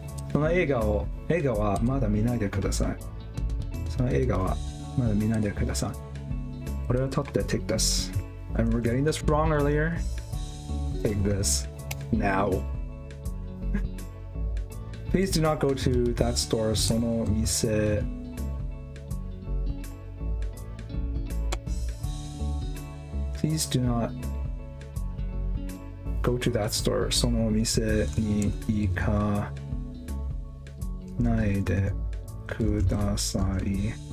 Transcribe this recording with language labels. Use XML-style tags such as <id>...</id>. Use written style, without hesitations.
<ja>その映画はまだ見ないでください。その映画はまだ見ないでください。これを取って</ja> <en>take this. I remember getting this wrong earlier. Take this now. Please do not go to that store.</en> <ja>Sono mise.</ja> <en>Please do not go to that store.</en> <ja>そのお店に行かないでください。</ja>